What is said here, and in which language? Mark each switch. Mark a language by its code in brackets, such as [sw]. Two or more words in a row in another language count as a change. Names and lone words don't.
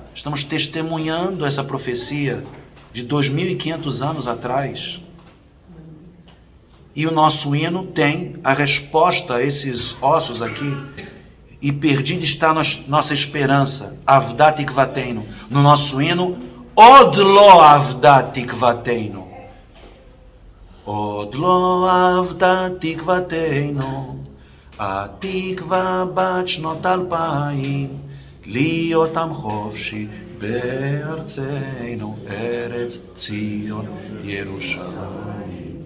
[pt] Estamos testemunhando essa profecia de 2.500 anos atrás. E o nosso hino tem a resposta a esses ossos aqui. E perdida está nossa esperança. [he] אבדה תקוותנו. [pt] No nosso hino, [he] עוד לא אבדה תקוותנו. עוד לא אבדה תקוותנו. התקווה בת שנות 2000, להיות עם חופשי בארצנו, ארץ ציון ירושלים.